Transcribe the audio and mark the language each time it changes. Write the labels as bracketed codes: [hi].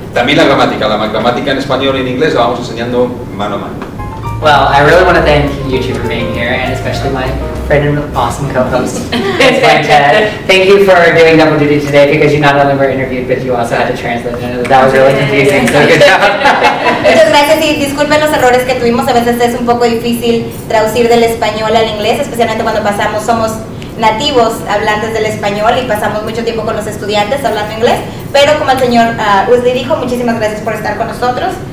[es] También la gramática en español y en inglés la vamos enseñando mano a mano. [en] Well, I really want to thank you two for being here, and especially my friend and awesome co-host, Ted. Thank you for doing double duty today, because you not only were interviewed, but you also had to translate. That was really confusing, so good job. [es] Muchas gracias, y disculpen los errores que tuvimos. A veces es un poco difícil traducir del español al inglés, especialmente cuando somos nativos hablantes del español y pasamos mucho tiempo con los estudiantes hablando inglés. Pero como el señor Wesley dijo, muchísimas gracias por estar con nosotros.